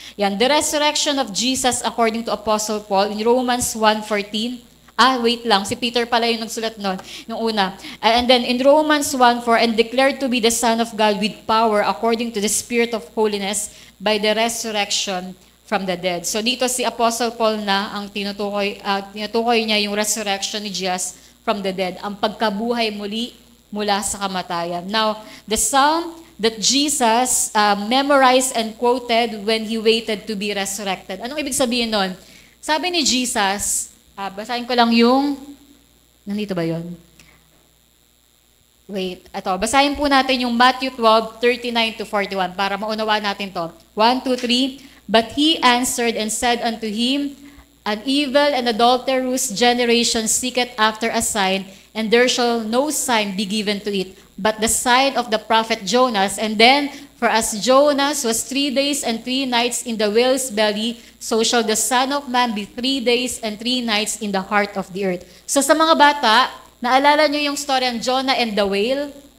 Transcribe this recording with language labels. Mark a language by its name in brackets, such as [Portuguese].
[English] Yan, the resurrection of Jesus according to Apostle Paul in Romans 1:14. Wait lang, si Peter pala yung nagsulat nun, yung una. And then in Romans 1:4, and declared to be the Son of God with power according to the Spirit of holiness by the resurrection from the dead. [Filipino] So dito si Apostle Paul na ang tinutukoy niya yung resurrection ni Jesus from the dead, ang pagkabuhay muli mula sa kamatayan. [English] Now, the psalm that Jesus memorized and quoted when He waited to be resurrected. Anong ibig sabihin nun? [Filipino] Sabi ni Jesus, basahin ko lang yung, nandito ba yon? Wait, basahin po natin yung Matthew 12:39-41 para maunawa natin to. 1, 2, 3. [English] But he answered and said unto him, An evil and adulterous generation seeketh after a sign, and there shall no sign be given to it, but the sign of the prophet Jonas. And then, for as Jonas was 3 days and 3 nights in the whale's belly, so shall the Son of Man be 3 days and 3 nights in the heart of the earth. [Filipino] So sa mga bata, naalala nyo yung story ng Jonah and the whale?